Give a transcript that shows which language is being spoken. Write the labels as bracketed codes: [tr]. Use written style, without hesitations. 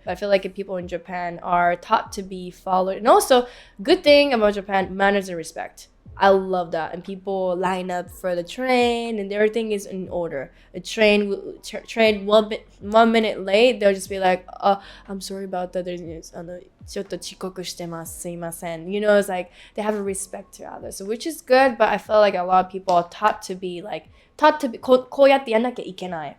[en] But I feel like if people in Japan are taught to be followed. And also, good thing about Japan, manners and respect. I love that. And people line up for the train and everything is in order. A train 1 minute late, they'll just be like, I'm sorry about that. There's [ja] ちょっと遅刻してます。すいません. [en] It's like they have a respect to others, so which is good, but I feel like a lot of people are taught to be [ja] こうやってやんなきゃいけない。